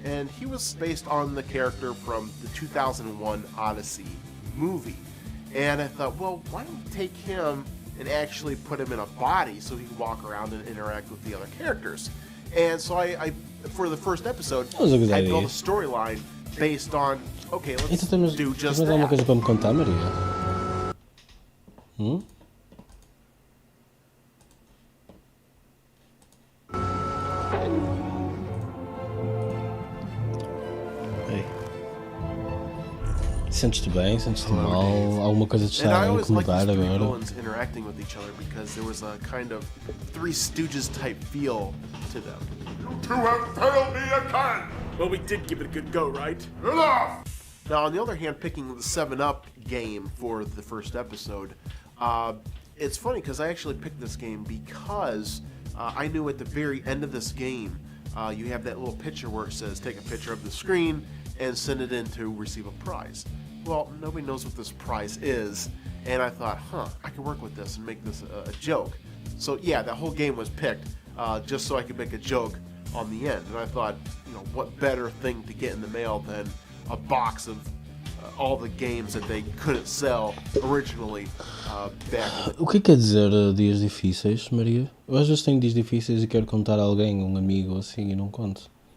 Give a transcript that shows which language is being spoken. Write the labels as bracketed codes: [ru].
[en] And he was based on the character from the 2001 Odyssey movie. And I thought, well, why don't we take him and actually put him in a body so he can walk around and interact with the other characters? And so I for the first episode, I built a storyline based on, okay, let's do just that. [pt] Uma coisa para me contar, Maria? [en] Hey. [pt] Sentes-te bem? Sentes-te mal? Alguma coisa te está a incomodar agora? [en] Villains interacting with each other because there was a kind of Three Stooges type feel to them. You two have failed me again! Well, we did give it a good go, right? Enough! Now, on the other hand, picking the 7-Up game for the first episode, it's funny because I actually picked this game because I knew at the very end of this game, you have that little picture where it says take a picture of the screen and send it in to receive a prize. Well, nobody knows what this prize is, and I thought, I can work with this and make this a joke. So yeah, that whole game was picked just so I could make a joke on the end. And I thought, what better thing to get in the mail than a box of all the games that they couldn't sell originally back in the... [pt] O que quer dizer dias difíceis, Maria? Eu às vezes tenho dias difíceis e quero contar a alguém, um amigo assim, e não conto.